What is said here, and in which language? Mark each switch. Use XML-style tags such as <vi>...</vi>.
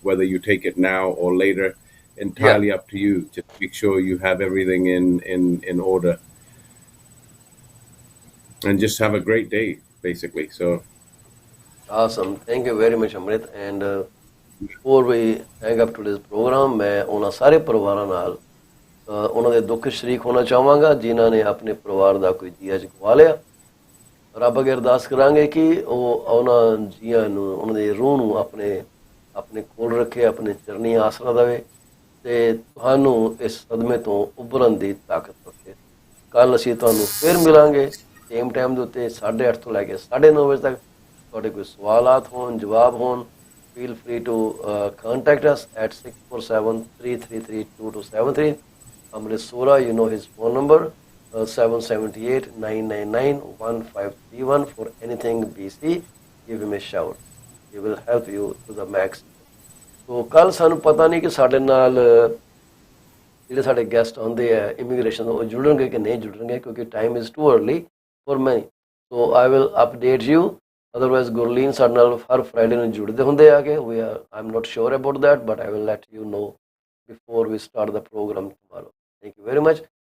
<en>Whether you take it now or later, Yeah, entirely up to you. Just make sure you have everything in order, and just have a great day, basically. So awesome. Thank you very much, Amrit. And before we hang up today's program,</en> <pa>ਮੈਂ ਉਹਨਾਂ ਸਾਰੇ ਪਰਿਵਾਰਾਂ ਨਾਲ ਉਹਨਾਂ ਦੇ ਦੁੱਖ ਸ਼ਰੀਕ ਹੋਣਾ ਚਾਹਾਂਗਾ ਜਿਨ੍ਹਾਂ ਨੇ ਆਪਣੇ ਪਰਿਵਾਰ ਦਾ ਕੋਈ ਜੀਆ ਗਵਾ ਲਿਆ। ਰੱਬ ਅੱਗੇ ਅਰਦਾਸ ਕਰਾਂਗੇ ਕਿ ਉਹ ਉਹਨਾਂ ਜੀਆਂ ਨੂੰ ਉਹਨਾਂ ਦੀ ਰੂਹ ਨੂੰ ਆਪਣੇ ਆਪਣੇ ਕੋਲ ਰੱਖੇ, ਆਪਣੇ ਚਰਨੀ ਆਸਰਾ ਦੇਵੇ ਤੇ ਤੁਹਾਨੂੰ ਇਸ ਸਦਮੇ ਤੋਂ ਉੱਭਰਨ ਦੀ ਤਾਕਤ ਬਖਸ਼ੇ। ਕੱਲ ਅਸੀਂ ਤੁਹਾਨੂੰ ਫਿਰ ਮਿਲਾਂਗੇ ਸੇਮ ਟਾਈਮ ਦੇ ਉੱਤੇ 8:30 ਤੋਂ ਲੈ ਕੇ 9:30 ਵਜੇ ਤੱਕ। ਤੁਹਾਡੇ ਕੋਈ ਸਵਾਲਾਤ ਹੋਣ, ਜਵਾਬ ਹੋਣ,</pa> <en>feel free to contact us at 647-333-2273. Amrit Sora, you know his phone number, 778-999-1531. For anything BC, give him a shout. He will help you to the max.</en> <pa>So ਕੱਲ ਸਾਨੂੰ ਪਤਾ ਨਹੀਂ ਕਿ ਸਾਡੇ ਨਾਲ ਜਿਹੜੇ ਸਾਡੇ ਗੈਸਟ ਆਉਂਦੇ ਆ ਇਮੀਗ੍ਰੇਸ਼ਨ ਉਹ ਜੁੜਨਗੇ ਕਿ ਨਹੀਂ ਜੁੜਨਗੇ ਕਿਉਂਕਿ</pa> <en>Time is too early for ਮੈਂ। So I will update you. Otherwise Gurleen</en> <pa>ਸਾਡੇ ਨਾਲ ਹਰ ਫਰਾਈਡੇ ਨੂੰ ਜੁੜਦੇ ਹੁੰਦੇ ਆ ਕਿ</pa> <en>I am not sure about that but I will let you know before we start the program tomorrow. Thank you very much.</en>